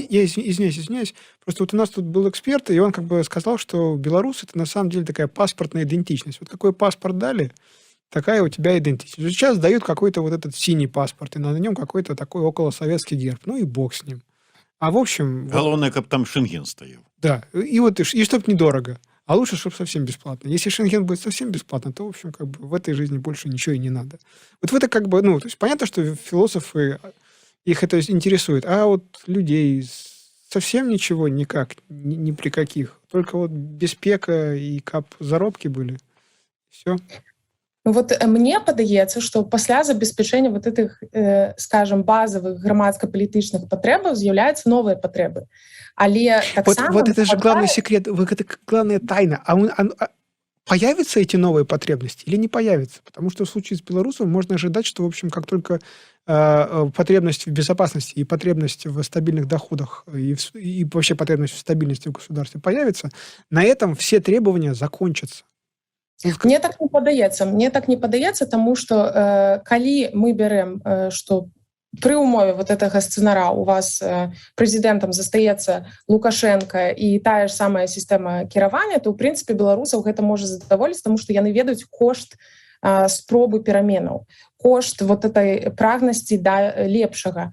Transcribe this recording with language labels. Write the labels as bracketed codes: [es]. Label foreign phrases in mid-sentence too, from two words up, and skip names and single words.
[ru] я извиняюсь. Просто вот у нас тут был эксперт, и он как бы сказал, что белорус это на самом деле такая паспортная идентичность. Вот какой паспорт дали, такая у тебя идентичность. Сейчас дают какой-то вот этот синий паспорт, и на нем какой-то такой околосоветский герб. Ну и бог с ним. А в общем, вот, [be] Галоўнае, каб там Шенген стоял. [ru] да, и вот и чтоб недорого. А лучше, чтобы совсем бесплатно. Если Шенген будет совсем бесплатно, то, в общем, как бы в этой жизни больше ничего и не надо. Вот в это как бы, ну, то есть понятно, что философы, их это интересует, а вот людей совсем ничего никак, ни при каких. Только вот беспека и [be] кап заробки [ru] были. Все. [be] Вот мне падаецца, што пасля забеспячэння [ru] вот этих, скажем, [be] базовых грамадска-палітычных патрэбаў з'яўляюцца новыя патрэбы. Але таксама [ru] Вот это же главный секрет, вот это главная тайна. Появятся эти новые потребности или не появятся? Потому что в случае с Беларусью можно ожидать, что, в общем, как только потребность в безопасности и потребность в стабильных доходах и вообще потребность в стабильности в государстве появится, на этом все требования закончатся. [be] Мне так не падаецца, таму што калі мы бярэм, што пры ўмове вот гэтага сцэнара у вас прэзідэнтам застаецца Лукашенко і тая ж самая сістэма кіравання, то ў прынцыпе беларусаў гэта можа задаволіць, таму што яны ведаюць кошт спробы пераменаў, кошт [ru] вот этой [be] прагнасці да лепшага.